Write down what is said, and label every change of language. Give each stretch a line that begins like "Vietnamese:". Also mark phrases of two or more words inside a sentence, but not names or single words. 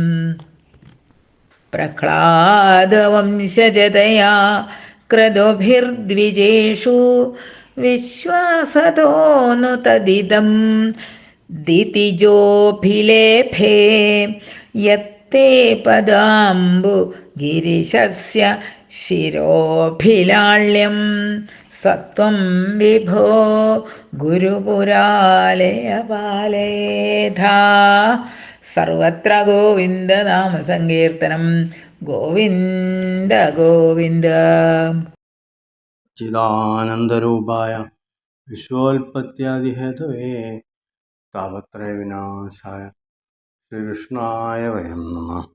Sanskrit: प्रह्लादवंशजतया क्रतुभिर्द्विजेषु विश्वासतो नु तदिदं दितिजोऽभिलेफे यत्ते पदाम्बु गिरिशस्य शिरोऽभिलाळ्यं सत्वं विभो ഗുരുപുരാലയപാലേധാ. സർവത്ര ഗോവിന്ദനാമസങ്കീർത്തനം. ഗോവിന്ദ ഗോവിന്ദ. ചിദാനന്ദരൂപായ വിശ്വോൽപത്യാദിഹേതവേ താപത്രയ വിനാശായ ശ്രീകൃഷ്ണായ വയം നമഃ.